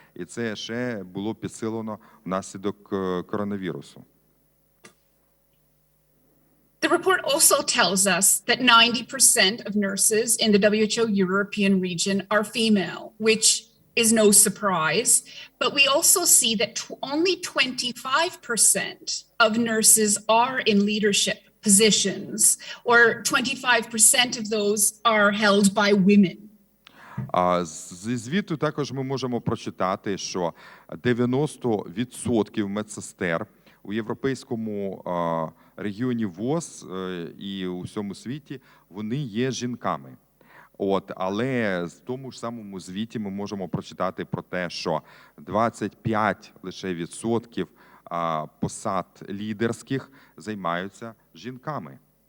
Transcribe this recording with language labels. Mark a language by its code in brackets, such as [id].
[uk] І це ще було підсилено внаслідок коронавірусу. [en] The report also tells us that 90% of nurses in the WHO European region are female, which is no surprise. But we also see that only 25% of nurses are in leadership positions, or 25% of those are held by women. [uk] Зі звіту також ми можемо прочитати, що 90% медсестер у Європейському регіоні ВОЗ і у всьому світі, вони є жінками. Але в тому ж самому звіті ми можемо прочитати про те, що 25 лише відсотків посад лідерських займаються жінками.